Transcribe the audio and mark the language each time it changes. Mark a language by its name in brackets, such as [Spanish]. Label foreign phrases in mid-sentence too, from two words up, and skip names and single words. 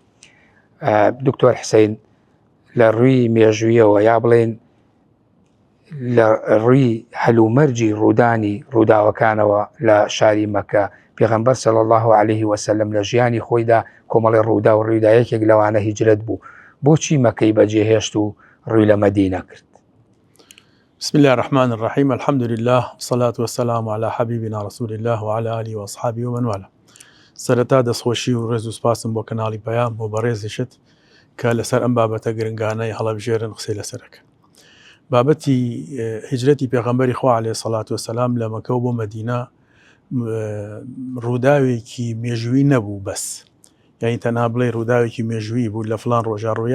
[Central Kurdish] دکتۆر حسین، لە ڕووی مێژوویەوە یا بڵێن لە ڕووی هەلومەرجی ڕوودانی ڕووداوەکانەوە لە شاری مەکە پێغەمبەر [Arabic] صلی الله عليه وسلم [Central Kurdish] لە ژیانی خۆیدا کۆمەڵی ڕوودا و ڕووداوێکێک لەوانە هیجرەت بوو. بۆچی مەکەی بەجێهێشت و ڕووی لە مەدینە کرد؟ [Arabic] بسم الله الرحمن الرحيم. الحمد لله والصلاة والسلام على حبيبنا رسول الله وعلى آله وأصحابه ومن والاه. [Central Kurdish] سەرەتا دەستخۆشی و ڕێز و سپاسم بۆ کەناڵی پەیام بۆ بەڕێزیشت کە لەسەر ئەم بابەتە گرنگانەی هەڵەبژێرن قسەی لەسەرەکە. بابەتی هیجرەتی پێغەمبەری خوا [Arabic] عەلەیهی سەڵات وسەلام [Central Kurdish] لە مەکە و بۆ مەدینە ڕووداوێکی مێژووی نەبوو بەس، یعنی تەنها بڵێ ڕووداوێکی مێژووی بوو لە فلان ڕۆژە ڕۆیە.